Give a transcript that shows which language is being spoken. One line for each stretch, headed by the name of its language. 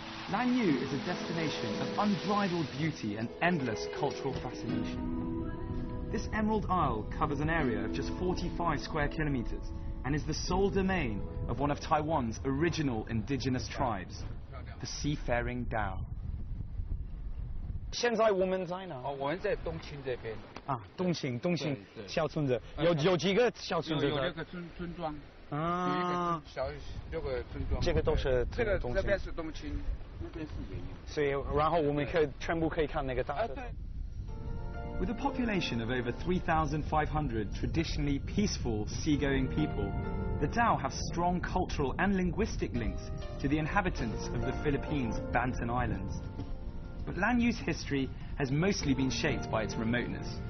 English: Lanyu is a destination of unbridled beauty and endless cultural fascination. This Emerald Isle covers an area of just 45 square kilometers and is the sole domain of one of Taiwan's original indigenous tribes, the Seafaring Dao.
Chinese: 现在我们在哪？我们在东青这边。东青小村子，有几个小村子？有6个村庄。啊。 6个村庄。这个都是这边是东青，那边是原因。所以，然后我们全部可以看那个大社。
English: With a population of over 3,500 traditionally peaceful seagoing people, the Dao have strong cultural and linguistic links to the inhabitants of the Philippines' Banten Islands. But Lanyu's history has mostly been shaped by its remoteness.